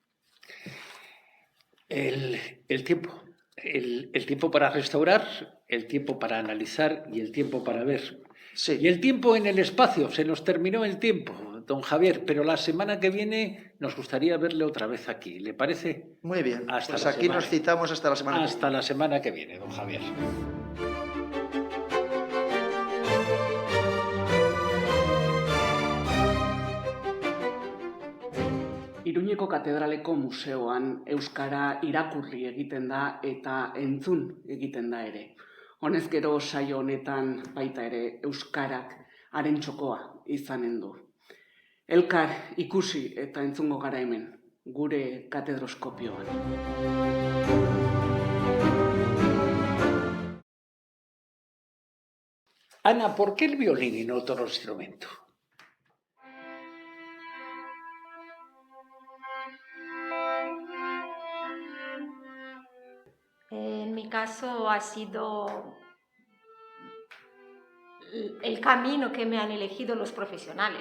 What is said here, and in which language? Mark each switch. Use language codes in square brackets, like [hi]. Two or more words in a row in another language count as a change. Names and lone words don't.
[es] El tiempo para restaurar, el tiempo para analizar y el tiempo para ver. Sí. Y el tiempo en el espacio, se nos terminó el tiempo, don Javier, pero la semana que viene nos gustaría verle otra vez aquí, ¿le parece? Muy bien, Hasta pues la aquí semana. nos citamos hasta la semana que viene. Hasta la semana que viene, don Javier. [eu] Iruñeko katedraleko museoan euskara irakurri egiten da eta entzun egiten da ere. Honez gero saio honetan baita ere euskarak haren txokoa izanen du. Elkar ikusi eta entzungo gara hemen, gure katedroskopioan. [es] Ana, ¿por qué el violín y no otro instrumento? En mi caso ha sido el camino que me han elegido los profesionales.